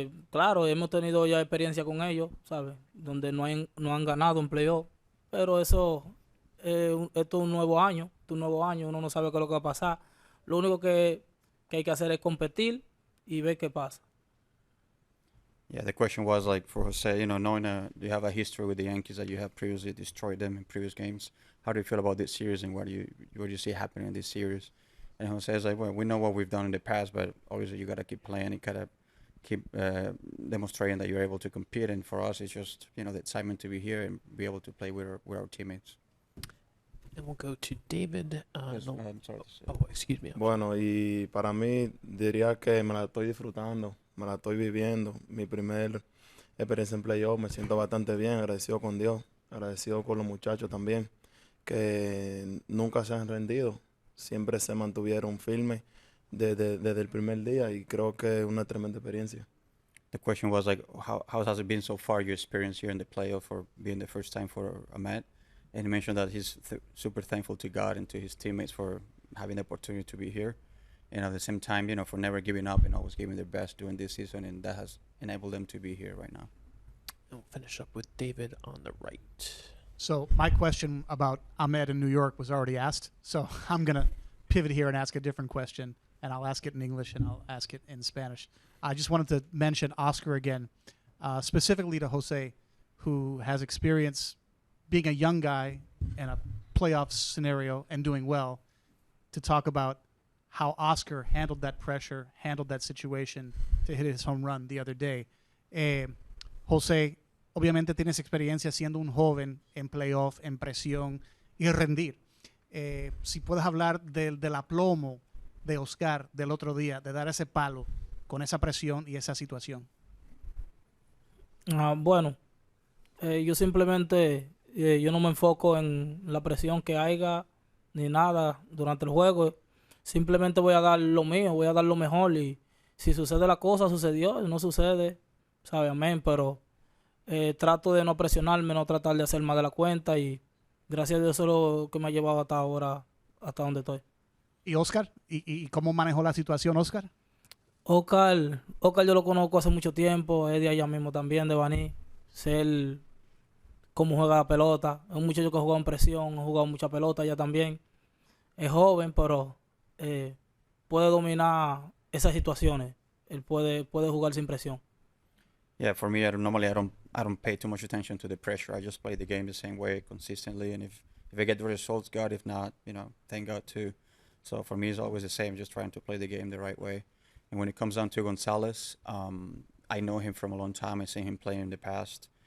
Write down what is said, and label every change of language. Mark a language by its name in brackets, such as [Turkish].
[Spanish] Claro, hemos tenido ya experiencia con ellos, ¿sabes? Donde no han ganado un playoff, pero eso esto es un nuevo año, uno no sabe qué es lo que va a pasar. Lo único que hay que hacer es competir y ver qué pasa. [English] Yeah, the question was like for Jose, you know, knowing you have a history with the Yankees that you have previously destroyed them in previous games. How do you feel about this series and what do you see happening in this series? And Jose is like, well, we know what we've done in the past, but obviously you gotta keep playing. You gotta keep demonstrating that you're able to compete. And for us, it's just the excitement to be here and be able to play with our teammates. And we'll go to David. Yes, No, I'm sorry. excuse me. [Spanish] Bueno, y para mí diría que me la estoy disfrutando, me la estoy viviendo. Mi primer experiencia en playoff, me siento bastante bien, agradecido con Dios, agradecido con los muchachos también, que nunca se han rendido, siempre se mantuvieron firmes desde el primer día y creo que es una tremenda experiencia. [English] The question was like, how has it been so far, your experience here in the playoff for being the first time for Amed? And he mentioned that he's super thankful to God and to his teammates for having the opportunity to be here. And at the same time, for never giving up and always giving their best during this season. And that has enabled them to be here right now. And we'll finish up with David on the right. So my question about Amed in New York was already asked. So I'm going to pivot here and ask a different question. And I'll ask it in English and I'll ask it in Spanish. I just wanted to mention Oscar again, specifically to Jose, who has experience being a young guy in a playoff scenario and doing well, to talk about how Oscar handled that pressure, handled that situation to hit his home run the other day. [Spanish] Jose, obviamente tienes experiencia siendo un joven en playoff, en presión y rendir. Si puedes hablar del aplomo de Oscar del otro día, de dar ese palo con esa presión y esa situación. Bueno, yo simplemente yo no me enfoco en la presión que haya ni nada durante el juego. Simplemente voy a dar lo mío, voy a dar lo mejor y si sucede la cosa, sucedió, no sucede, sabe, amén, pero trato de no presionarme, no tratar de hacer más de la cuenta y gracias a Dios eso es lo que me ha llevado hasta ahora, hasta donde estoy. ¿Y Oscar? ¿Y cómo manejó la situación Oscar? Oscar yo lo conozco hace mucho tiempo, es de allá mismo también, de Baní, sé cómo juega la pelota, es un muchacho que ha jugado en presión, ha jugado mucha pelota ya también, es joven, pero puede dominar esas situaciones, él puede jugar sin presión. [English] Yeah, for me, I don't pay too much attention to the pressure. I just play the game the same way consistently, and if I get the results, God. If not, thank God too. So for me, it's always the same, just trying to play the game the right way. And when it comes down to Gonzalez, I know him from a long time. I've seen him play in the past.